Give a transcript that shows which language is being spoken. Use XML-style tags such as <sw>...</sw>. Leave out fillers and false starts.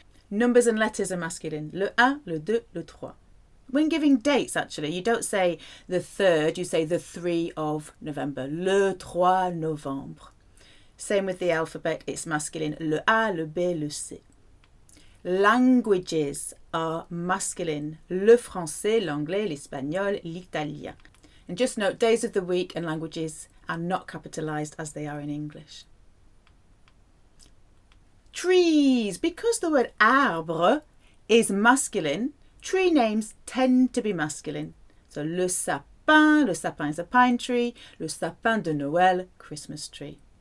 <en>Numbers and letters are masculine. Le 1, le 2, le 3. When giving dates, actually, you don't say the 3rd, you say the 3 of November. Le 3 novembre. Same with the alphabet, it's masculine. Le A, le B, le C. Languages are masculine.</en> <fr>Le français, l'anglais, l'espagnol, l'italien.</fr> <en>And just note, days of the week and languages are not capitalised as they are in English. Trees. Because the word arbre is masculine, tree names tend to be masculine. So le sapin is a pine tree. Le sapin de Noël, Christmas tree.</en>